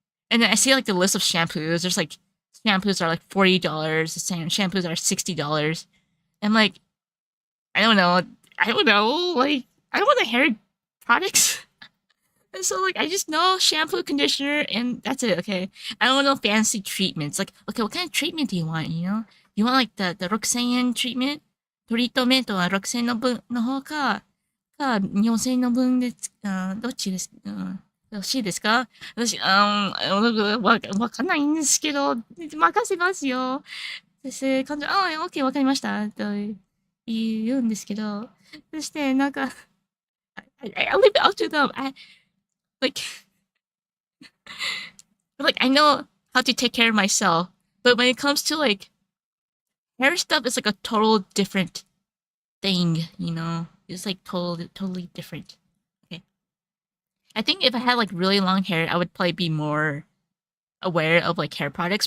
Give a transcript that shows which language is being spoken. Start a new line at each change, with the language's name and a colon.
English: And then I see like the list of shampoos. There's like shampoos are like $40. The same shampoos are $60. I'm like, I don't know. I don't know. Like, I don't want the hair products. And so, like, I just know shampoo, conditioner, and that's it, okay? I don't want no fancy treatments. Like, okay, what kind of treatment do you want, you know? You want, like, the 6000円 treatment?
Japanese: トリートメントは6000円の分の方か、4000円の分でどっちですよろしいですか私、わかんないんですけど、任せますよ。そして彼女、オッケーわかりました。と言うんですけど、そしてなんか、
English: I leave it up to them. Like, like I know how to take care of myself, but when it comes to like hair stuff, it's like a total different thing, you know? It's like totally different. Okay. I think if I had like really long hair, I would probably be more aware of like hair products.